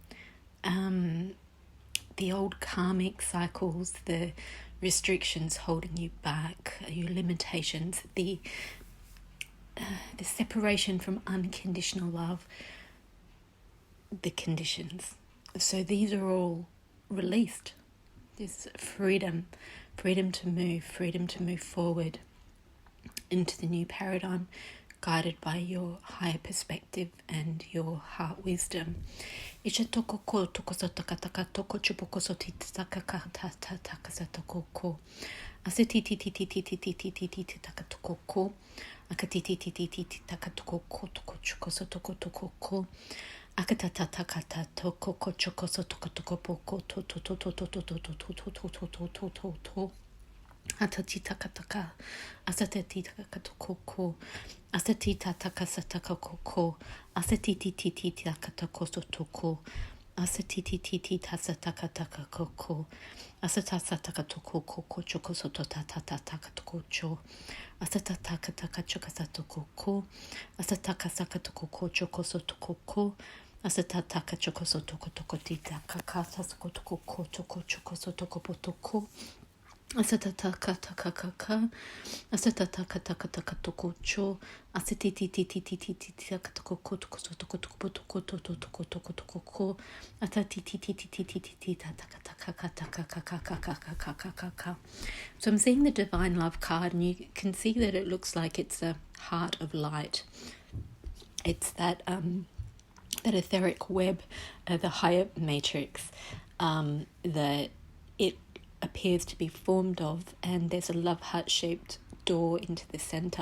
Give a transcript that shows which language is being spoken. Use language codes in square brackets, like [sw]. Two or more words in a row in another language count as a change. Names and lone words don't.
[en] The old karmic cycles, the restrictions holding you back, your limitations, the the separation from unconditional love, the conditions. So these are all released. This freedom to move forward into the new paradigm, guided by your higher perspective and your heart wisdom. Isha toko ko toko so taka taka toko chupoko so tita taka ka ta ta taka sa toko ko. Ase ti ti ti ti ti ti ti ti ti ti ti taka toko ko. Aka ti ti ti ti ti ti taka toko ko toko chuko so toko toko ko. Aka ta ta taka ta toko ko chuko so toko toko poko to to to to to to to to to to to to to to to. Atati taka taka, asatati taka toko ko, asati taka sataka koko, asati ti ti ti taka toko sotoko, asati ti ti ti tasataka taka koko, asata sataka toko koko choko soto tata taka toko cho, asata taka taka choka satoko ko, asataka saka toko ko choko sotoko ko, asata taka choko sotoko toko tita kaka sako toko ko toko choko sotoko potoko. Asata taka taka kaka, asata taka taka taka toko cho, asati ti ti ti ti ti ti taka toko ko toko so toko toko toko toko toko toko toko ko, asati ti ti ti ti ti ti ti taka taka taka kaka kaka kaka kaka. So I'm seeing the Divine Love card, and you can see that it looks like it's a heart of light. It's that etheric web, the higher matrix, that it appears to be formed of, and there's a love heart shaped door into the center.